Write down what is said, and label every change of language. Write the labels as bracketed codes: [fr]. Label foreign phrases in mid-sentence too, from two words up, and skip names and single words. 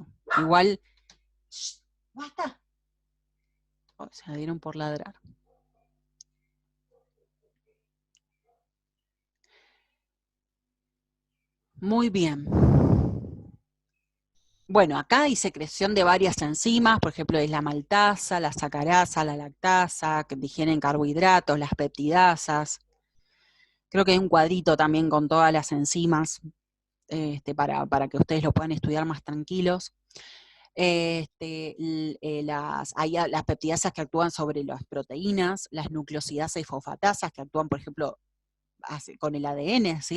[es] Igual, ¡basta! Oh, se dieron por ladrar. Muy bien. Bueno, acá hay secreción de varias enzimas, por ejemplo, es la maltasa, la sacarasa, la lactasa, que digieren carbohidratos, las peptidasas. Creo que hay un cuadrito también con todas las enzimas, para que ustedes lo puedan estudiar más tranquilos. Hay las peptidasas que actúan sobre las proteínas, las nucleosidasas y fosfatasas que actúan, por ejemplo, con el ADN, ¿sí?